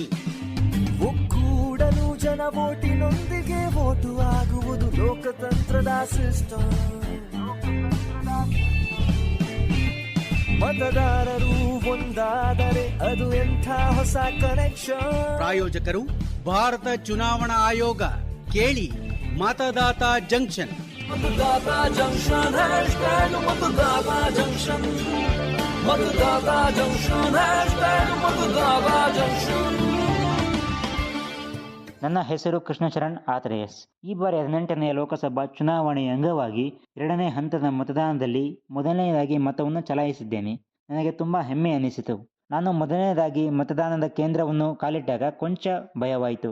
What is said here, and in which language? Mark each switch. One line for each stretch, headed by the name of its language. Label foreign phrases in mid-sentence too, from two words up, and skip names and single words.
Kannada: ಒಕ್ಕೂಡಲು ಜನ ವೋಟಿನೊಂದಿಗೆ ವೋಟು ಆಗುವುದು ಲೋಕತಂತ್ರದ ಸಿಸ್ಟಮ್. ಮತದಾರರು ಒಂದಾದರೆ ಅದು ಎಂಥ ಹೊಸ ಕನೆಕ್ಷನ್. ಪ್ರಾಯೋಜಕರು ಭಾರತ ಚುನಾವಣಾ ಆಯೋಗ. ಕೇಳಿ ಮತದಾತ ಜಂಕ್ಷನ್.
Hindi: मतदाता जंक्शन हैशटैग मतदाता जंक्शन, मतदाता जंक्शन हैशटैग मतदाता जंक्शन.
Kannada: ನನ್ನ ಹೆಸರು ಕೃಷ್ಣಚರಣ್ ಆತ್ರೇಯಸ್. ಈ ಬಾರಿ 18ನೇ ಲೋಕಸಭಾ ಚುನಾವಣೆಯ ಅಂಗವಾಗಿ 2ನೇ ಹಂತದ ಮತದಾನದಲ್ಲಿ ಮೊದಲನೆಯದಾಗಿ ಮತವನ್ನು ಚಲಾಯಿಸಿದ್ದೇನೆ. ನನಗೆ ತುಂಬಾ ಹೆಮ್ಮೆ ಅನಿಸಿತು. ನಾನು ಮೊದಲನೇದಾಗಿ ಮತದಾನದ ಕೇಂದ್ರವನ್ನು ಕಾಲಿಟ್ಟಾಗ ಕೊಂಚ ಭಯವಾಯಿತು.